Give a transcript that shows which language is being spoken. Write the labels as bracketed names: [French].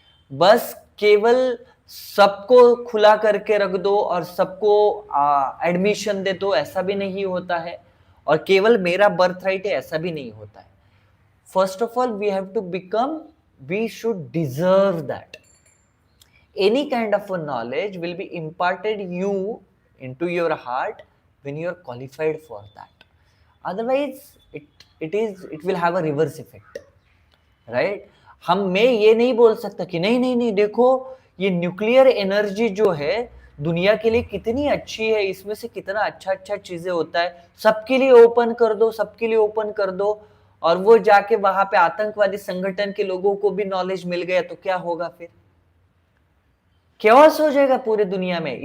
[Hindi] बस केवल सबको खुला करके रख दो और सबको एडमिशन दे दो, ऐसा भी नहीं होता है, और केवल मेरा बर्थ राइट है ऐसा भी नहीं होता है। [English] First of all we have to become, we should deserve that. Any kind of a knowledge will be imparted you into your heart when you are qualified for that. Otherwise, it will have a reverse effect, right? [Hindi] मैं ये नहीं बोल सकता कि नहीं देखो ये nuclear energy जो है दुनिया के लिए कितनी अच्छी है, इसमें से कितना अच्छा चीजें होता है, सबके लिए ओपन कर दो, सबके लिए ओपन कर दो, और वो जाके वहां पे आतंकवादी संगठन के लोगों को भी नॉलेज मिल गया तो क्या होगा, फिर कैओस हो जाएगा पूरे दुनिया में।